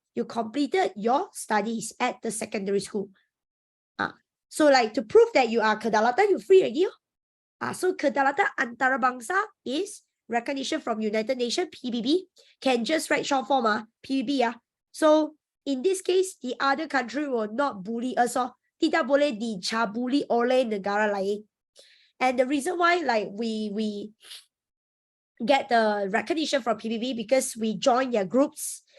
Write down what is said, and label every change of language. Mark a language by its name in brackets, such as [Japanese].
[English] You completed your studies at the secondary school. So like to prove that you are kedaulatan, you're free already. So [Malay] kedaulatan antarabangsa [English] is recognition from United Nations, PBB. Can just write short form, PBB. So in this case, the other country will not bully us. [Malay] Tidak boleh dicabuli oleh negara lain. [English] And the reason why like we get the recognition from PBB because we join their groups.